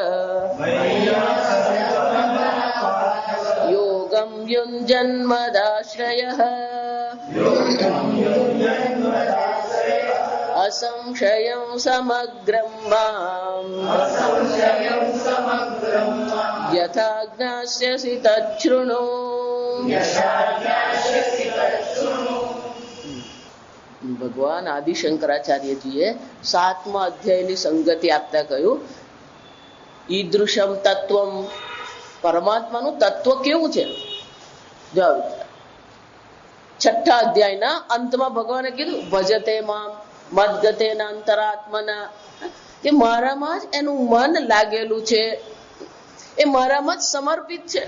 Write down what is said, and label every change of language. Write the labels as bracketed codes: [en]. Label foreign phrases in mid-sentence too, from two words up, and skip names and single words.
[sa] योगं युञ्जन्मदाश्रयः असंशयं समग्रं माम् यथा ज्ञास्यसि तच्छृणु। [gu] ભગવાન આદિ શંકરાચાર્યજીએ 7મા અધ્યાયની સંગતિ આપતા કહ્યું [sa] ઈદૃશમ તત્વમ, [gu] પરમાત્માનું તત્વ કેવું છે. જો 6ઠા અધ્યાયના અંતમાં ભગવાને કીધું [sa] ભજતે મામ મદ્ગતેના અંતરાત્મના, [gu] કે મારામાં જ એનું મન લાગેલું છે, એ મારામાં જ સમર્પિત છે.